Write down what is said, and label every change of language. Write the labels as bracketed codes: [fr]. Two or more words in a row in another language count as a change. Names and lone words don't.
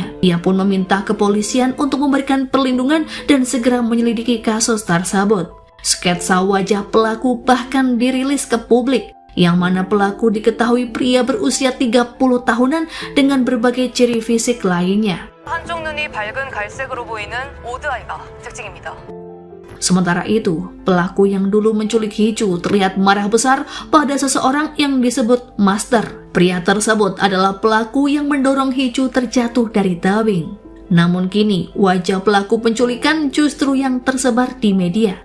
[id] Ia pun meminta kepolisian untuk memberikan perlindungan dan segera menyelidiki kasus tersebut. Sketsa wajah pelaku bahkan dirilis ke publik, yang mana pelaku diketahui pria berusia 30 tahunan dengan berbagai ciri fisik lainnya. [ko] 한쪽 눈이 밝은 갈색으로 보이는 오드아이가 특징입니다. [id] Sementara itu, pelaku yang dulu menculik Hee-ju terlihat marah besar pada seseorang yang disebut Master. Pria tersebut adalah pelaku yang mendorong Hee-ju terjatuh dari tebing. Namun kini, wajah pelaku penculikan justru yang tersebar di media.